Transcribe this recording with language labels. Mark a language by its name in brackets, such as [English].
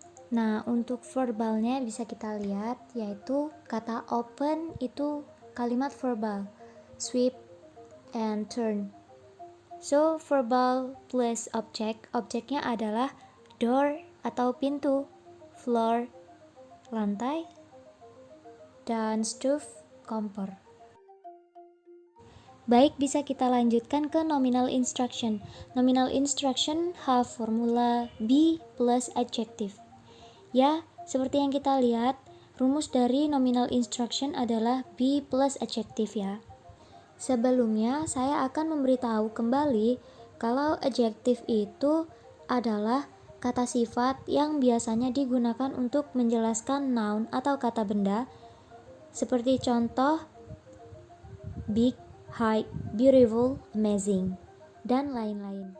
[Indonesian] Nah, untuk verbalnya bisa kita lihat, yaitu kata open itu kalimat verbal, sweep and turn. So, verbal plus object, objeknya adalah door atau pintu, floor, lantai, dan stove, kompor. Baik, bisa kita lanjutkan ke nominal instruction. [English] Nominal instruction have formula be plus adjective. [Indonesian] Ya, seperti yang kita lihat, rumus dari nominal instruction adalah be plus adjective ya. Sebelumnya, saya akan memberitahu kembali kalau adjective itu adalah kata sifat yang biasanya digunakan untuk menjelaskan noun atau kata benda, seperti contoh big, high, beautiful, amazing, dan lain-lain.